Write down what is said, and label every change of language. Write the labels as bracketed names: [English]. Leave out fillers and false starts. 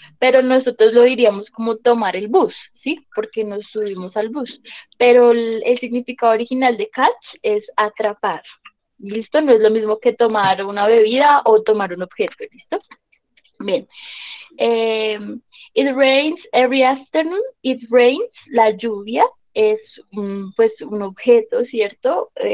[Spanish] Pero nosotros lo diríamos como tomar el bus, ¿sí? Porque nos subimos al bus. Pero el significado original de catch es atrapar. ¿Listo? No es lo mismo que tomar una bebida o tomar un objeto, ¿listo? Bien. [English] It rains every afternoon. It rains, [Spanish] la lluvia, es pues un objeto, ¿cierto?